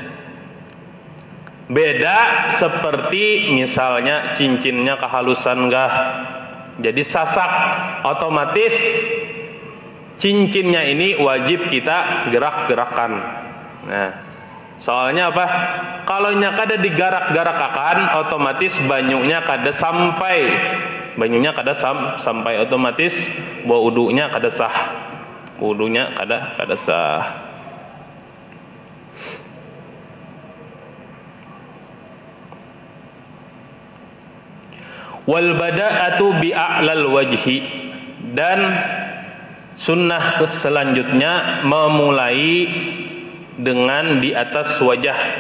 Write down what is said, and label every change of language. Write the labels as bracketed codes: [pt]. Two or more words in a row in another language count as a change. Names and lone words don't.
[bjn] Beda seperti misalnya cincinnya kehalusan jadi sasak, otomatis cincinnya ini wajib kita gerak-gerakan. Nah, soalnya apa? Kalaunya kada digarak-garakakan, otomatis banyunya kada sampai, otomatis wudunya kada sah, kada sah. [ar] والبداءة بأعلى الوجه, [id] dan sunnah selanjutnya memulai dengan di atas wajah.